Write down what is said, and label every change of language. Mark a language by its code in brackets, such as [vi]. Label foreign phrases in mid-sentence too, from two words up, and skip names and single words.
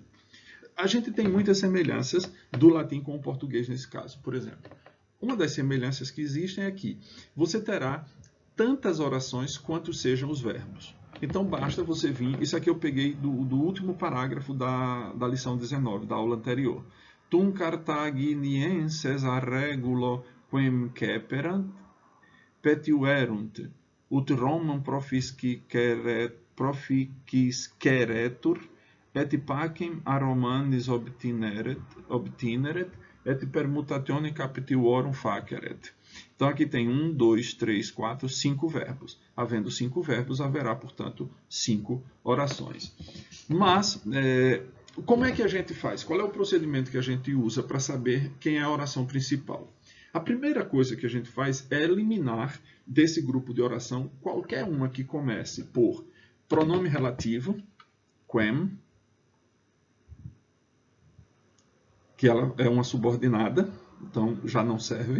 [pt] A gente tem muitas semelhanças do latim com o português nesse caso. Por exemplo, uma das semelhanças que existem é que você terá tantas orações quanto sejam os verbos. Então basta você vir, isso aqui eu peguei do último parágrafo da lição 19, da aula anterior. [la] Tum Carthaginienses a regulo quem ceperant, petiuerunt, ut Romam proficisceretur, et pacem a Romanis obtineret, et permutatione capitiorum faceret. [pt] Então aqui tem 1, 2, 3, 4, 5 verbos. Havendo 5 verbos, haverá, portanto, 5 orações. Mas, como é que a gente faz? Qual é o procedimento que a gente usa para saber quem é a oração principal? A primeira coisa que a gente faz é eliminar desse grupo de oração qualquer uma que comece por pronome relativo, quem, que ela é uma subordinada, então já não serve.